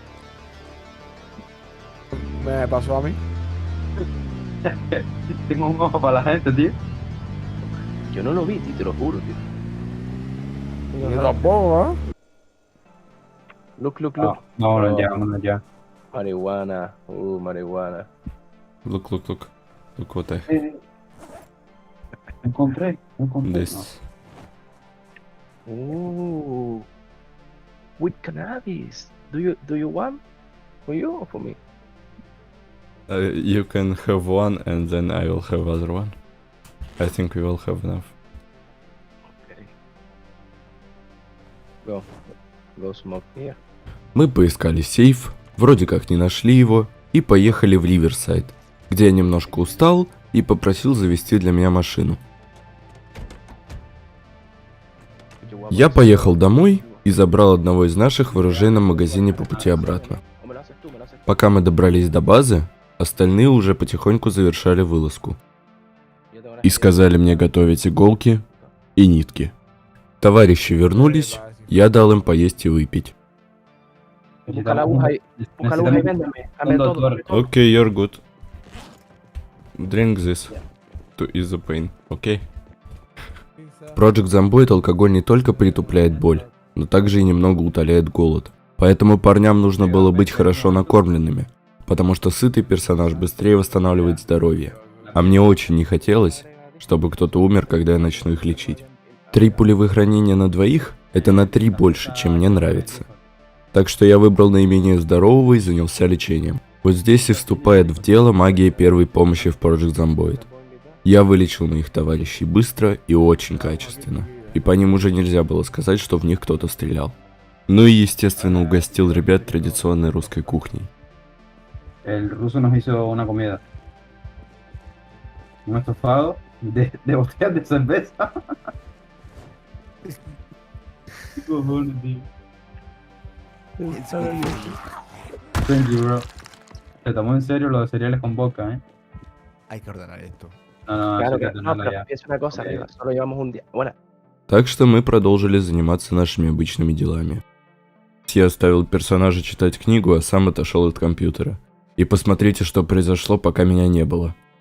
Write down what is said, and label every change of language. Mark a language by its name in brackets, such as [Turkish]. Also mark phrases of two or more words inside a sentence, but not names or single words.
[Spanish] Me pasó a mí. Tengo un ojo para la gente, tío. Yo no lo vi, tío, te lo juro, tío. Yo tampoco, [English] Look. [Spanish] Vámonos ya. Marihuana. Marihuana. [English] Look. Look what I have. [Spanish] Me encontré. [English] This. With cannabis. Do you want? For you or for me? You can have one and then I will have other one. I think we will have enough. Okay. Go smoke here. [Russian] Мы поискали сейф, вроде как не нашли его, и поехали в Риверсайд, где я немножко устал и попросил завести для меня машину. Я поехал домой и забрал одного из наших в оружейном магазине по пути обратно. Пока мы добрались до базы, остальные уже потихоньку завершали вылазку. И сказали мне готовить иголки и нитки. Товарищи вернулись, я дал им поесть и выпить. [Spanish] Busca la aguja y véndeme. Dame todo. [English] Okay, you're good. Drink this to ease the pain, okay? [Russian] В Project Zomboid алкоголь не только притупляет боль, но также и немного утоляет голод. Поэтому парням нужно было быть хорошо накормленными, потому что сытый персонаж быстрее восстанавливает здоровье. А мне очень не хотелось, чтобы кто-то умер, когда я начну их лечить. 3 пулевых ранения на двоих – это на 3 больше, чем мне нравится. Так что я выбрал наименее здорового и занялся лечением. Вот здесь и вступает в дело магия первой помощи в Project Zomboid. Я вылечил моих товарищей быстро и очень качественно. И по ним уже нельзя было сказать, что в них кто-то стрелял. Ну и, естественно, угостил ребят традиционной русской кухней. [Spanish] El ruso nos hizo una comida. Un estofado de botellas de cerveza. ¿Qué cojones, tío? [English] Thank you, bro. [Spanish] Se tomó en serio lo de cereales con vodka, ¿eh? Hay que ordenar esto. No, Claro eso hay que que no, tenerlo pero ya. piensa una cosa, Ok. solo llevamos un día. Bueno, [Russian] Так что мы продолжили заниматься нашими обычными делами. Я оставил персонажа читать книгу, а сам отошел от компьютера. И посмотрите, что произошло, пока меня не было.